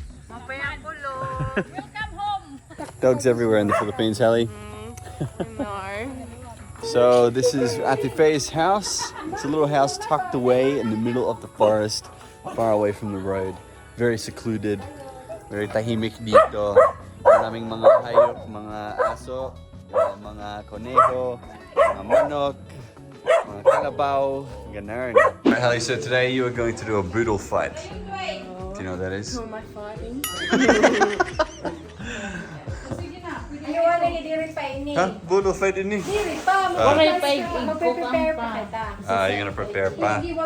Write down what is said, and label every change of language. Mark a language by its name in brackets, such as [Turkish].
[Filipino] Welcome home. [English] Dogs everywhere in the Philippines, Halle. No. So this is Ate Faye's house. It's a little house tucked away in the middle of the forest, far away from the road. Very secluded, very [Filipino] tahimik dito. Maraming mga hayop, mga aso, mga koneho, mga manok, mga kalabaw, ganun. [English] Alright, Halle, so today you are going to do a BOODLE fight. Do you know what that is? Who am I fighting? Huh? BOODLE fight ini? You're gonna prepare pa?